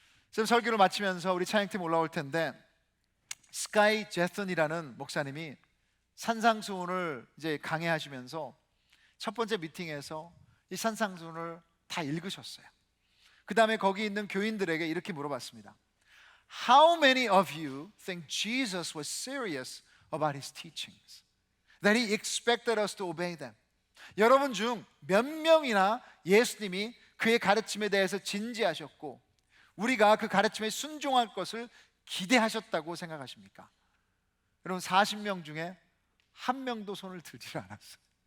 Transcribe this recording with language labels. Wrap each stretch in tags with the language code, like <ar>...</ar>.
<ko>지금 설교를 마치면서 우리 찬양팀 올라올 텐데 스카이 제슨이라는 목사님이 산상수훈을 이제 강해하시면서 첫 번째 미팅에서 이 산상수훈을 다 읽으셨어요. 그 다음에 거기 있는 교인들에게 이렇게 물어봤습니다.</ko> <en>How many of you think Jesus was serious about his teachings? That he expected us to obey them?</en> <ko>여러분 중 몇 명이나 예수님이 그의 가르침에 대해서 진지하셨고 우리가 그 가르침에 순종할 것을 기대하셨다고 생각하십니까? 여러분 40명 중에 한 명도 손을 들지 않았어요.</ko>